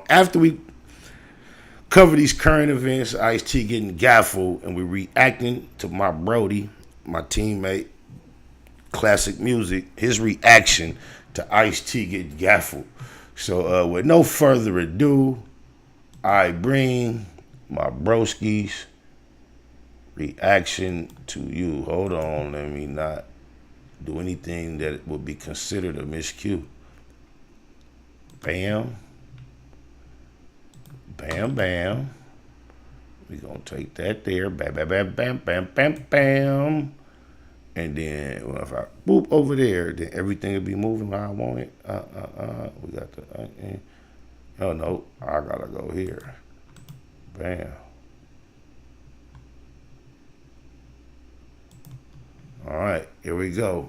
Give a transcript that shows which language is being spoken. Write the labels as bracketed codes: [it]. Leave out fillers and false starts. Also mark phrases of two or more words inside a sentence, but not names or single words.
[en] After we cover these current events, Ice-T getting gaffled, and we're reacting to my Brody, my teammate, Classic Music, his reaction to Ice-T getting gaffled. So with no further ado, I bring my broski's reaction to you. Hold on, let me not do anything that would be considered a miscue. Bam. Bam, bam. We're going to take that there. Bam, bam, bam, bam, bam, bam, bam. And then if I boop over there, then everything will be moving how I want it. We got the, oh no, I got to go here. Bam. All right, here we go.